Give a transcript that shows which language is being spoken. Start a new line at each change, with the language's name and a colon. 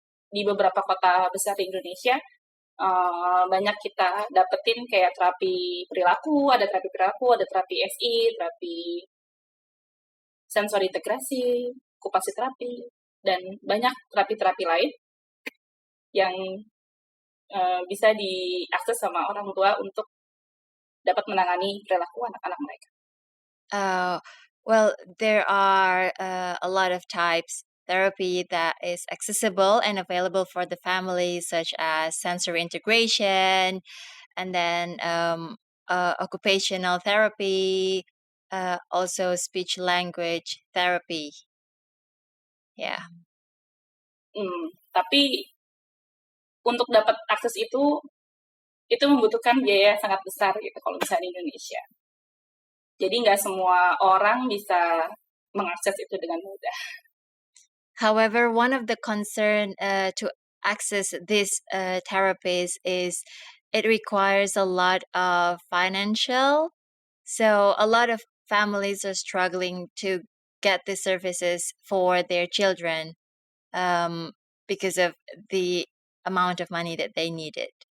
Indonesian: Di beberapa kota besar di Indonesia banyak kita dapetin kayak terapi perilaku, ada terapi SI, terapi sensori integrasi, okupasi terapi, dan banyak terapi-terapi lain yang bisa diakses sama orang tua untuk dapat menangani perilaku anak-anak mereka.
English: Well, there are a lot of types therapy that is accessible and available for the family, such as sensory integration, and then occupational therapy, also speech language therapy. Yeah.
Indonesian: Tapi untuk dapat akses itu membutuhkan biaya yang sangat besar gitu kalau misalnya di Indonesia. Jadi nggak semua orang bisa mengakses itu dengan mudah.
English: However, one of the concern to access these therapies is it requires a lot of financial. So a lot of families are struggling to get the services for their children um, because of the amount of money that they needed.